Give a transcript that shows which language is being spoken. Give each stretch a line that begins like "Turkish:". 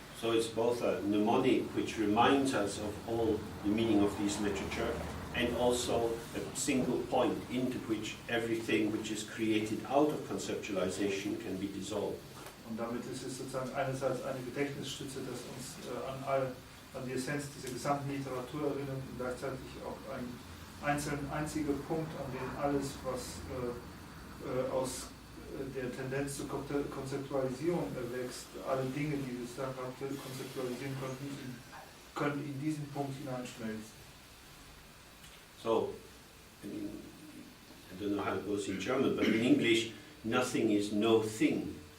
English: So it's both a mnemonic which reminds us of all the meaning of this literature, and also a single point into which everything which is created out of conceptualization can be dissolved.
German: Und damit ist es sozusagen einerseits eine Gedächtnisstütze, das uns an die Essenz dieser gesamten Literatur erinnert, und gleichzeitig auch ein einziger Punkt, an dem alles, was aus der Tendenz zur Konzeptualisierung erwächst, alle Dinge, die wir konzeptualisieren können in diesen Punkt hineinschmelzen.
English: So, I don't know how it goes in German, but in English, nothing is no thing.